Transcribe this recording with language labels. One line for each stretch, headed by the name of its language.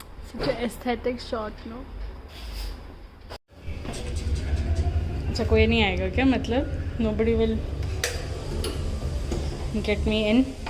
English: Such an aesthetic shot, no?
Hindi: अच्छा कोई नहीं आएगा क्या?
English: मतलब nobody will get me in.